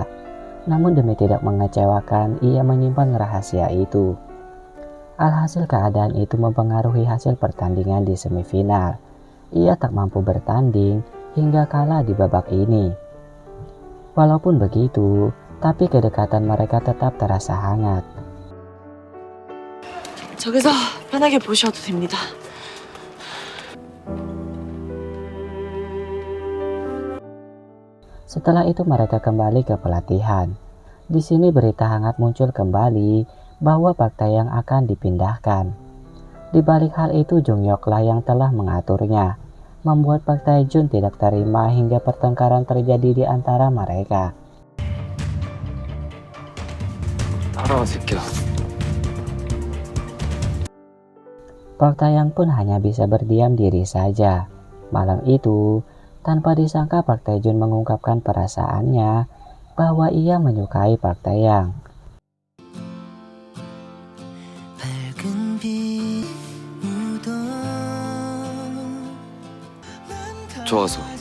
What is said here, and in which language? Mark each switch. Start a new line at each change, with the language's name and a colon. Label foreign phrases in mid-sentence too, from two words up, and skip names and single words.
Indonesian: Namun demi tidak mengecewakan, ia menyimpan rahasia itu. Alhasil keadaan itu mempengaruhi hasil pertandingan di semifinal. Ia tak mampu bertanding hingga kalah di babak ini. Walaupun begitu, tapi kedekatan mereka tetap terasa hangat.
Korean: 저기서 편하게 보셔도 됩니다.
Indonesian: Setelah itu mereka kembali ke pelatihan. Di sini berita hangat muncul kembali bahwa Pak Taeyang akan dipindahkan. Di balik hal itu Jungyok lah yang telah mengaturnya, membuat Pak Taejun tidak terima hingga pertengkaran terjadi di antara mereka.
Korean: 따라와 새끼야.
Indonesian: Pak Taeyang pun hanya bisa berdiam diri saja. Malam itu, tanpa disangka Pak Taejun mengungkapkan perasaannya bahwa ia menyukai Pak Taeyang.
Korean: 좋아서.